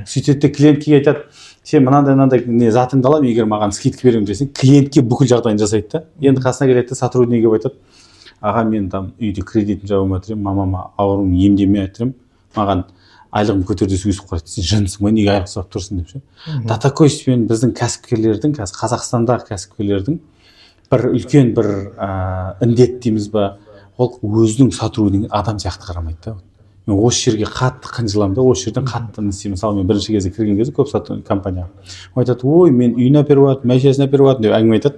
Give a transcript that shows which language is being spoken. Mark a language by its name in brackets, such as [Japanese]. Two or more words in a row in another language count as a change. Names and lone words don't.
[Kazakh] Сөйтеді, клиентке айтады, сен мынандай не затыңды аламын, егер маған скидка беремін десең, клиентке бүкіл жағдайын жасайды да. Енді қасына келеді, сотруднигі айтады, аға мен там үйде кредитін жауып жатырмын, мамама ауруын емдемей жатырмын, маған айлығым көтерді өсіп қалады. Сен жынсың ба, неге айлық сұрап тұрсың деп ше. [Russian] До такой степени [Kazakh] біздің кәсіпкерлердің, Қазақстандағы кәсіпкерлердің бір үлкен бір індет дейміз ба, ол өзінің сотруднигін адам сияқты қарамайды да. Мен осы жерге қатты қынжыламын да, осы жерден қатты не істеймін. Мысалы мен бірінші кезде кірген кезде көп компанияға айтады, ой, мен үйін әперіп жатырмын, машинасын әперіп жатырмын деп әңгіме айтады.